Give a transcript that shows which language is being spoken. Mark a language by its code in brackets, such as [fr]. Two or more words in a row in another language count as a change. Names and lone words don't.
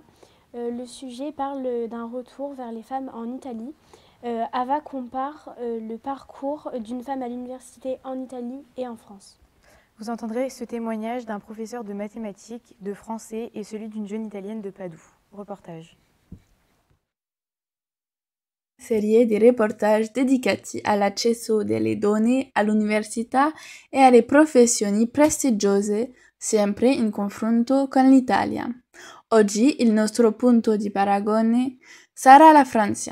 [fr] Le sujet parle d'un retour vers les femmes en Italie. Ava compare le parcours d'une femme à l'université en Italie et en France. Vous entendrez ce témoignage d'un professeur de mathématiques, de français et celui d'une jeune italienne de Padoue. Reportage. [it] Serie di reportage dedicati all'accesso delle donne all'università e alle professioni prestigiose, sempre in confronto con l'Italia. Oggi il nostro punto di paragone sarà la Francia.